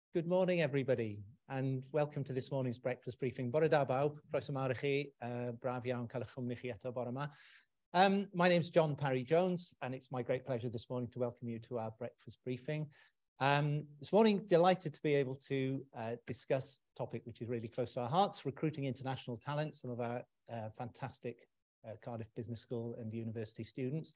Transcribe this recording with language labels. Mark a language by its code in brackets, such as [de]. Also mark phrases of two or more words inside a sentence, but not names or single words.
[en] Good morning, everybody, and welcome to this morning's breakfast briefing. [cy] Bore da bawb, croeso mawr I chi, braf iawn cael eich cwmni chi eto bore yma. [en] My name's John Parry-Jones, and it's my great pleasure this morning to welcome you to our breakfast briefing. This morning, delighted to be able to discuss a topic which is really close to our hearts, recruiting international talent, some of our fantastic Cardiff Business School and university students.